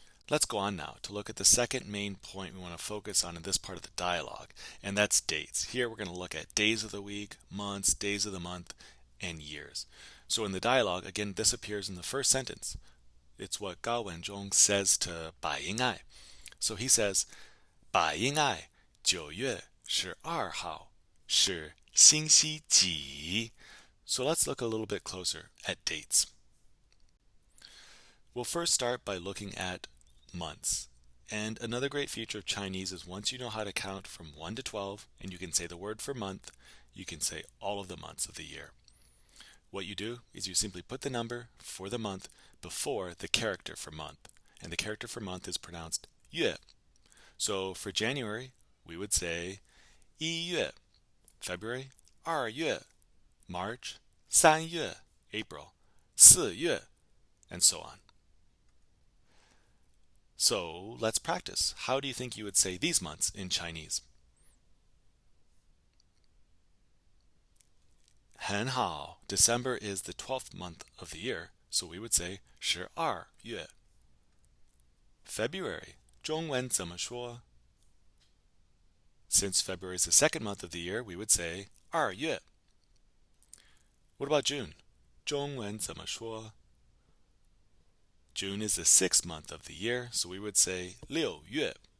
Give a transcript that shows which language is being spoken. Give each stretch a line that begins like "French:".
English: Let's go on now to look at the second main point we want to focus on in this part of the dialogue, and that's dates. Here we're going to look at days of the week, months, days of the month, and years. So in the dialogue, again, this appears in the first sentence. It's what Gao Wenzhong says to Bai Ying'ai.
Chinese: So he says, 百应爱9月12号是星期几?
English: So let's look a little bit closer at dates. We'll first start by looking at months. And another great feature of Chinese is once you know how to count from 1 to 12, and you can say the word for month, you can say all of the months of the year. What you do is you simply put the number for the month before the character for month. And the character for month is pronounced 月. So for January, we would say 1月, February, 2月, March, 3月, April, 4月, and so on. So let's practice. How do you think you would say these months in Chinese?
Chinese: 很好.
English: December is the 12th month of the year, so we would say 12月.
Chinese: February, 中文怎么说?
English: Since February is the second month of the year, we would say 2月. What about June? 中文怎么说? June is the 6th month of the year, so we would say 6月.